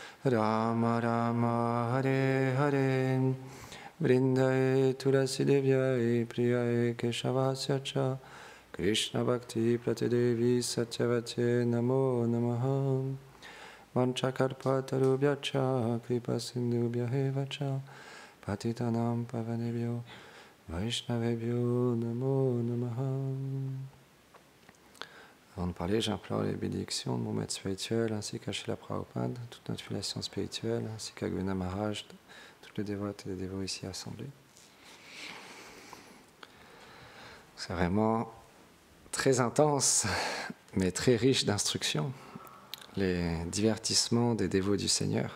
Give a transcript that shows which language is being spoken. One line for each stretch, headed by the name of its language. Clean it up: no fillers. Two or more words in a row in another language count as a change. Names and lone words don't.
Sanskrit: Rama Hare Hare Vrindaye Tulasi Devyaye Priyaye Keshavasya Cha Krishna Bhakti Pratidevi Satyavate Namo Namaha Vanchakarpatarubhyacha Kripa Sindhubhya Cha Patitanam Pavanebhyo Vaishnavebhyo Namo Namaha.
French: Avant de parler, j'implore les bénédictions de mon maître spirituel ainsi qu'à Srila Prabhupada, toute notre filiation spirituelle, ainsi qu'à Guna Maharaj, toutes les dévotes et les dévots ici assemblés. C'est vraiment très intense mais très riche d'instructions, les divertissements des dévots du Seigneur.